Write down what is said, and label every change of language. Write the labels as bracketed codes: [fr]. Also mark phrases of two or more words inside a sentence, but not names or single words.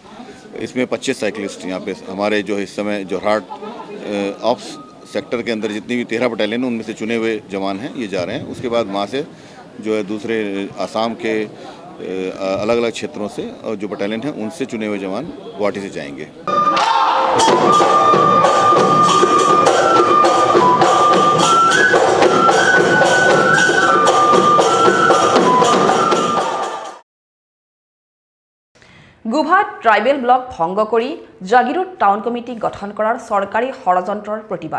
[hi] इसमें 25 साइकिलिस्ट यहाँ पे हमारे जो इस समय जोरहाट [en] ops sector [hi] के अंदर जितनी भी 13 बटालियन उनमें से चुने हुए जवान हैं, ये जा रहे हैं। उसके बाद वहाँ से जो है दूसरे आसाम के अलग अलग क्षेत्रों से और जो बटालियन हैं उनसे चुने हुए जवान गुवाहाटी से जाएंगे। [as] গুভাত [en] tribal block [as] ভংগ কৰি জাগিৰোড [en] town committee [as] গঠন কৰাৰ চৰকাৰী ষড়যন্ত্ৰৰ প্ৰতিবাদ।